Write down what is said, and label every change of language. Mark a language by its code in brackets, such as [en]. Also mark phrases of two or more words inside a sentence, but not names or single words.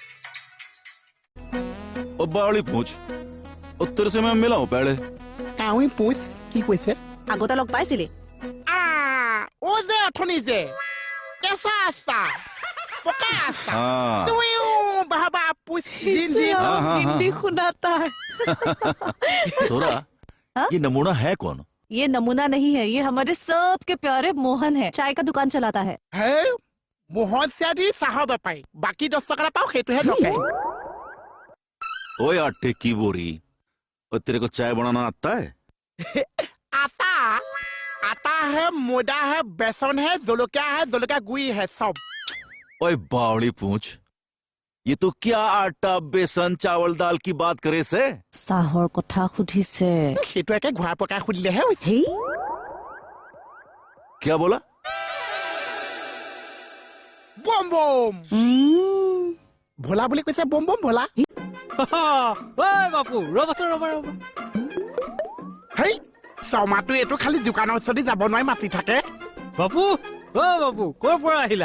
[hi] ओ बावली पूछ उत्तर से मैं मिला हूँ पहले [as] কাউৰী পুছ কি কৈছে আগতে লগ পাইছিলি ও যে অথনি যে কেঁচা আছা পকা আছা [hi] हाँ [as] তুমিও বাবা পুছ [hi] हिंदी सुनाता है थोड़ा ये नमूना है कौन ये नमूना नहीं है ये हमारे सबके प्यारे मोहन है चाय का दुकान चलाता है [as] হে মোহন চিয়াদি চাহৰ বেপাৰী বাকী 10 টকা পাওঁ সেইটোহে দৰকাৰ [hi] ओए आटे की बोरी और तेरे को चाय बनाना आता है आटा आटा है मैदा है बेसन है जलकिया गुड़ी है सब ओए बावली पूछ ये तो क्या आटा बेसन चावल दाल की बात करे से [as] চাহৰ কথা সুধিছে সেইটো একে ঘূৰা পকাই সুধিলেহে হৈছে হেই [hi] क्या बोला [as] বম বম ভোলা বুলি কৈছে বম বম ভোলা বাপু ৰ'বাচোন ৰ'বা হেই চমাটো এইটো খালি দোকানৰ ওচৰতে যাব নোৱাৰি মাতি থাকে বাপু বাপু ক'ৰ পৰা আহিলা